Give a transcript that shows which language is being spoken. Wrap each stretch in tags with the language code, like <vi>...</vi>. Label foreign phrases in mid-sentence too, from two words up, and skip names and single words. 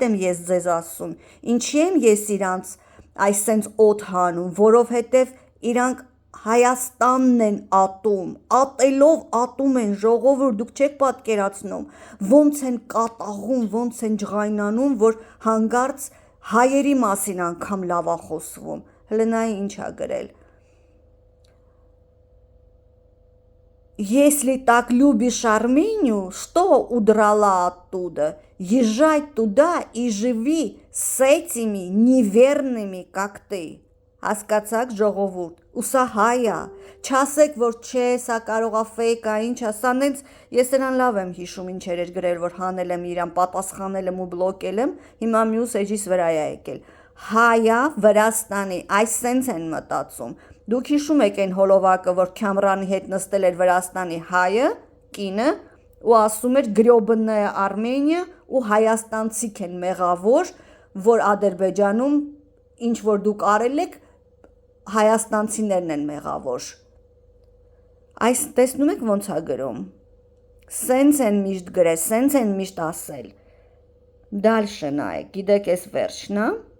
<hy>եմ ես ձեզ ասում, ինչի եմ ես իրանց այսենց օդ հանում, որովհետև իրանք Հայաստանն են ատում, ատելով ատում են, ժողովուրդ, դուք չեք պատկերացնում, ոնց են կատաղում, ոնց են ջղայնանում, որ հանգարց հայերի մասին անգամ լավ է խոսվում, հլնայի ինչ է գրել,</hy> <ru>Если так любишь Армению, что удрала оттуда? Езжай туда и живи с этими неверными, как ты.</ru> <hy>Հասկացաք ժողովուրդ, ու սա հայ է, չասեք, որ չէ, սա կարող է ֆեյք է, ինչ է, սա նենց, ես նրան լավ եմ հիշում ինչեր էր գրել, որ հանել եմ իրան, պատասխանել եմ ու բլոկել եմ, հիմա մյուս էջիս վրա է եկել, հայ է Վրաստանի, այսենց են մտածում, դուք հիշում եք այն հոլովակը, որ Քյամրանի հետ նստել էր Վրաստանի հայը, կինը, ու ասում էր գրյոբննայ Արմենիա ու հայաստանցիք են մեղավոր, որ Ադրբեջանում ինչ որ դուք արել եք, հայաստանցիներն են մեղավոր, այս տեսնում եք ոնց է գրում, սենց են միշտ գրել, սենց են միշտ ասել, դալշը նայեք, գիտեք ես վերջն է,</hy>